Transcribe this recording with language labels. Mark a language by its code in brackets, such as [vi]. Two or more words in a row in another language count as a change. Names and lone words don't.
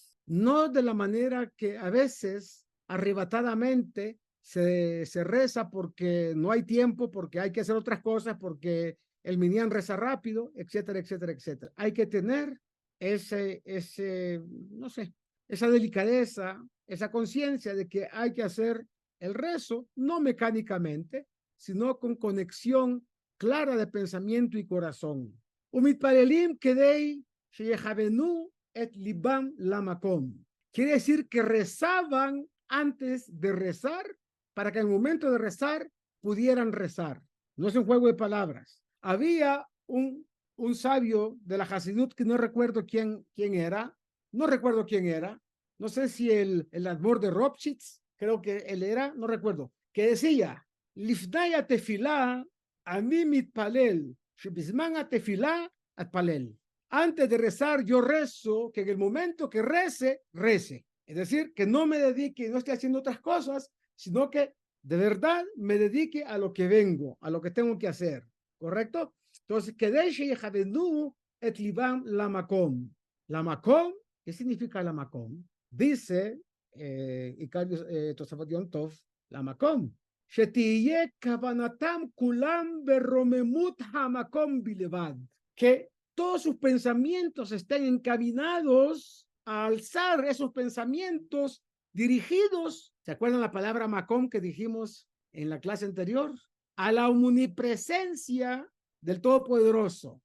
[es] No de la manera que a veces arrebatadamente se reza porque no hay tiempo, porque hay que hacer otras cosas, porque el minyan reza rápido, etcétera, etcétera, etcétera. Hay que tener no sé, esa delicadeza, esa conciencia de que hay que hacer el rezo, no mecánicamente, sino con conexión clara de pensamiento y corazón. [he] ומתפללים כדי שיכוונו את לבם למקום. [es] Quiere decir que rezaban antes de rezar para que en el momento de rezar pudieran rezar. No es un juego de palabras. Había un sabio de la Hasidut que no recuerdo quién era, no sé si el Admor de Ropshitz, creo que él era, no recuerdo, que decía, [he] לפני התפילה, אני מתפלל, שבזמן התפילה אתפלל. [es] Antes de rezar, yo rezo, que en el momento que rece. Es decir, que no me dedique, no esté haciendo otras cosas, sino que de verdad me dedique a lo que vengo, a lo que tengo que hacer. ¿Correcto? Entonces, [he] כדי שיכוונו את לבם למקום. Lamakom, [es] ¿qué significa lamakom? Dice, Tosafot Yom Tov, lamakom. [he] שתהיה כוונתם כולם ברוממות המקום בלבד. [es] Que todos sus pensamientos estén encaminados a alzar esos pensamientos dirigidos, ¿se acuerdan la palabra makom que dijimos en la clase anterior? A la omnipresencia del Todopoderoso.